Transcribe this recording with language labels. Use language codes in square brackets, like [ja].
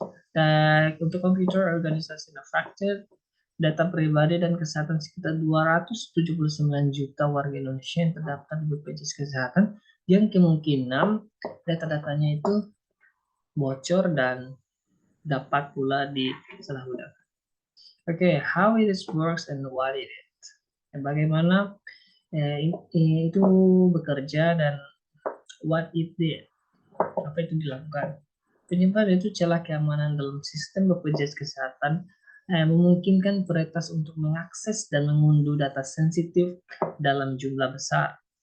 [id] Dan untuk [en] computer organization affected, [id] data pribadi dan kesehatan sekitar 279 juta warga Indonesia yang terdaftar di BPJS Kesehatan, yang kemungkinan data-datanya itu bocor dan dapat pula disalahgunakan. [en] Oke, how it works and what it is. [id] Bagaimana itu bekerja dan [en] what it did, [id] apa itu dilakukan. Penyebaran itu celah keamanan dalam sistem BPJS Kesehatan memungkinkan peretas untuk mengakses dan mengunduh data sensitif dalam jumlah besar.